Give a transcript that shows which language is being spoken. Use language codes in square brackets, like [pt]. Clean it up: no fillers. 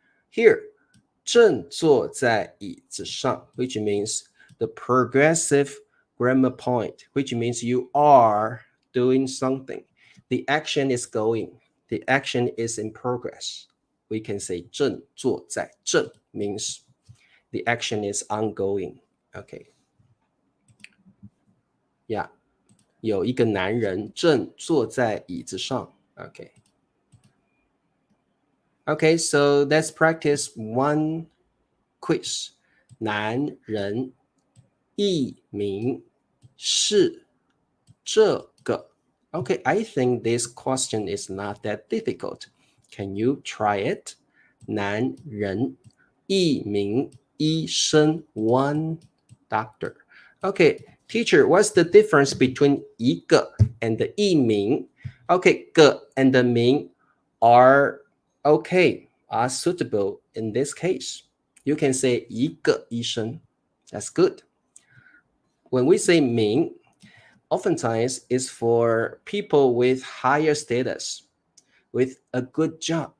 [en] Here, [zh] 正坐在椅子上 [en] which means the progressive grammar point, which means you are doing something. The action is going. The action is in progress. We can say 正坐在正 means the action is ongoing. Okay. [zh] Yeah. 有一个男人正坐在椅子上 Okay. [en] Okay, so let's practice one quiz. [zh] 男人艺名是这个 [en] Okay, I think this question is not that difficult. Can you try it? [zh] 男人一名医生 one doctor. [en] Okay, teacher, what's the difference between 一个 and 一名? Okay, 个 and 名 are suitable in this case. You can say 一个医生. That's good. When we say 名, oftentimes it's for people with higher status, with a good job.